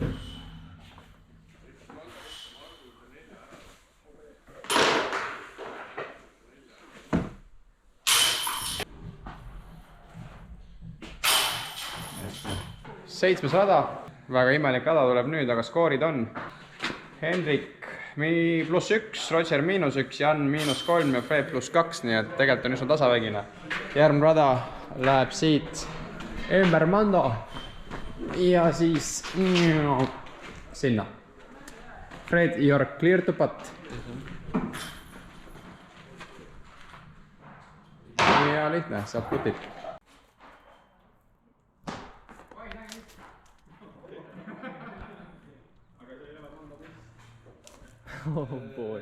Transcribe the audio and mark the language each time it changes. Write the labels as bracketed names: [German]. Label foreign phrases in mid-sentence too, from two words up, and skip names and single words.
[Estonian] Seitsmes rada, väga imelik rada tuleb nüüd, aga skoorid on Hendrik +1, Roger -1, Jan -3 ja Fred +2, nii et tegelikult on üsna tasavägine. Järgmine rada läheb siit ümber Mando ja siis sinna. [English] Fred, your clear to putt. [Estonian] Ja lihtne, saab putid. [English] Oh boy.